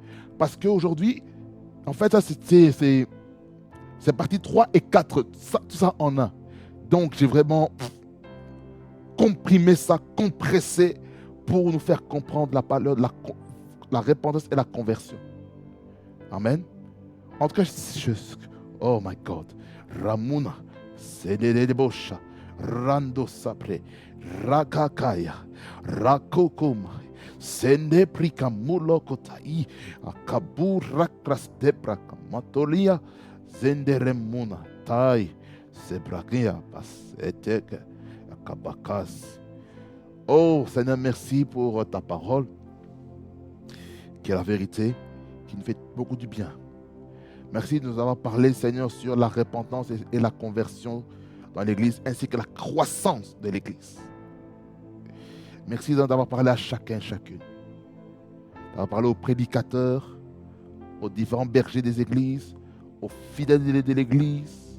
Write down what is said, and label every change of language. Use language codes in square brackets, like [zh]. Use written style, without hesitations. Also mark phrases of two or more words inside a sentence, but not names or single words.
[fr] Parce qu'aujourd'hui, en fait, ça c'est partie 3 et 4, tout ça en un. Donc j'ai vraiment comprimé ça, compressé pour nous faire comprendre la valeur de la repentance et la conversion. Amen. En tout cas, [en] oh my God. Ramuna, Sedebosha, Rando Sapre, Rakakaya, Rakokoma, Sende Prika Mulokotai, Akabur Rakrastepra Matolia, Zenderemuna, Tai, Sebrakia, Paseteke, Akabakas. [fr] Oh Seigneur, merci pour ta parole, qui est la vérité, qui nous fait beaucoup du bien. Merci de nous avoir parlé, Seigneur, sur la repentance et la conversion dans l'Église, ainsi que la croissance de l'Église. Merci d'avoir parlé à chacun, chacune. D'avoir parlé aux prédicateurs, aux différents bergers des églises, aux fidèles de l'Église.